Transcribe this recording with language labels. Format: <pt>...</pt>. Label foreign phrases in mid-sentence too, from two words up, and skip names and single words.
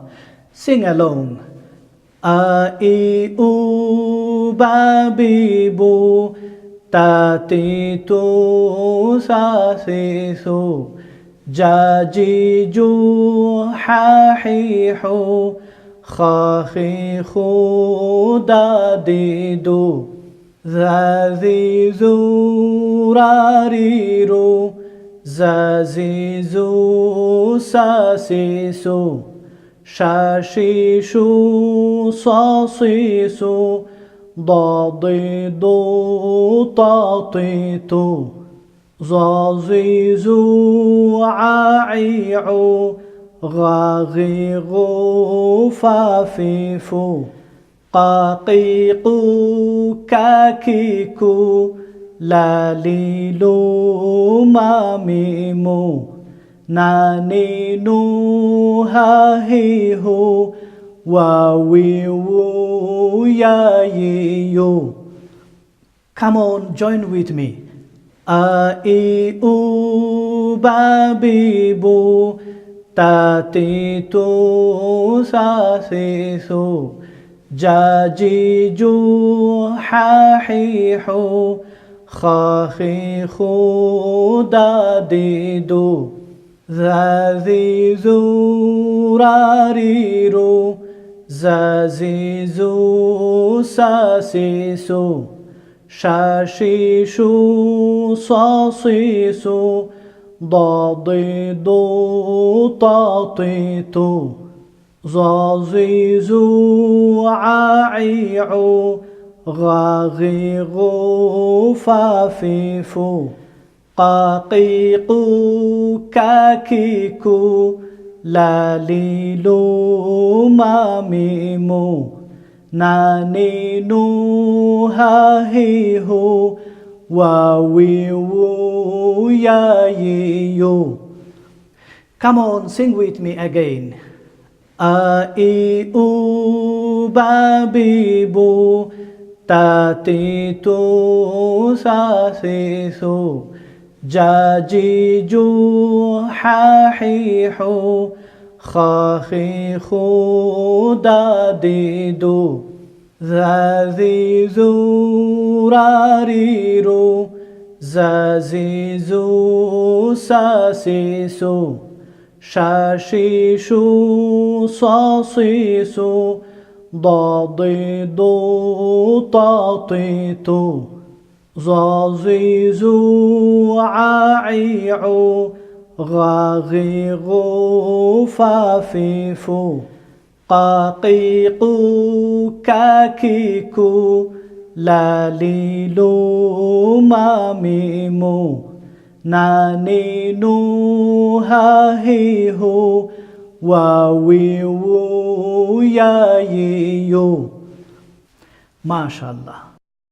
<en>Sing along.</en> <ar>أَ إِ أُ, بَ بِ بُ, تَ تِ تُ ثَ ثِ, ثُ جَ جِ جُ حَ حِ حُ, خَ خِ خُ, دَ دِ دُ. ذَ ذِ ذُ رَ رِ رُ زَ زِ زُ سَ سِ سُ شَ شِ شُ, صَ صِ صُ ضَ ضِ ضُ, طَ طِ طُ ظَ ظِ, ظُ عَ عِ عُ, غَ غِ غُ فَ فِ فُ قَ قِ قُ كَ كِ كُ لَ لِ لُ مَ مِ مُ نَ نِ, نُ هَ هِ هُ وَ, وِ وُ يَ يِ يُ.</ar> <en>Come on, join with me.</en> <ar>أَ إِ أُ, بَ بِ بُ, تَ تِ تُ ثَ ثِ, ثُ جَ جِ جُ حَ حِ حُ, خَ خِ خُ, دَ دِ دُ, ذَ ذِ ذُ رَ رِ رُ زَ زِ زُ سَ سِ سُ شَ شِ شُ, صَ صِ صُ ضَ ضِ ضُ, طَ طِ طُ ظَ ظِ, ظُ عَ عِ عُ, غَ غِ غُ فَ فِ فُ قَ قِ قُ كَ كِ كُ لَ لِ لُ مَ مِ مُ نَ نِ, نُ هَ هِ هُ وَ, وِ وُ يَ يِ يُ.</ar> <en>Come on, sing with me again.</en> <ar>أَ إِ أُ, بَ بِ بُ, تَ تِ تُ ثَ ثِ, ثُ جَ جِ جُ حَ حِ حُ, خَ خِ خُ, دَ دِ دُ ذَ ذِ, ذُ رَ رِ رُ زَ زِ زُ سَ سِ سُ شَ شِ شُ, صَ صِ صُ ضَ ضِ, ضُ, طَ طِ طُ ظَ ظِ ظُ عَ عِ عُ, غَ غِ غُ فَ فِ فُ قَ قِ قُ كَ كِ كُ لَ لِ لُ مَ مِ مُ نَ نِ, نُ هَ هِ هُ وَ, وِ وُ يَ يِ يُ. ما شاء الله.</ar>